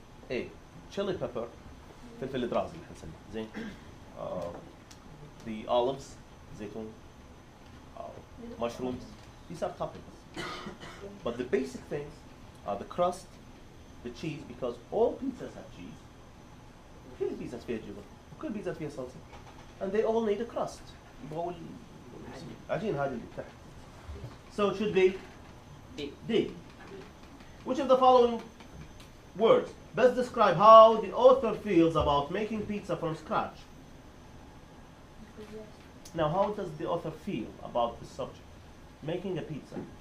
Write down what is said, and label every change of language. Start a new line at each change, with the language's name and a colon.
Arabic: ايه
English: chili pepper
Arabic: فلفل دراسي حنسميه زين.
English: The olives
Arabic: زيتون.
English: Mushrooms. These are toppings. But the basic things are the crust, the cheese, because all pizzas have cheese.
Arabic: كل البيتزات فيها جبن وكل البيتزات فيها صلصة.
English: And they all need a crust.
Arabic: يبغوا العجين هذه اللي تحت.
English: So it should be D. Which of the following words best describe how the author feels about making pizza from scratch? Now, how does the author feel about this subject? Making a pizza.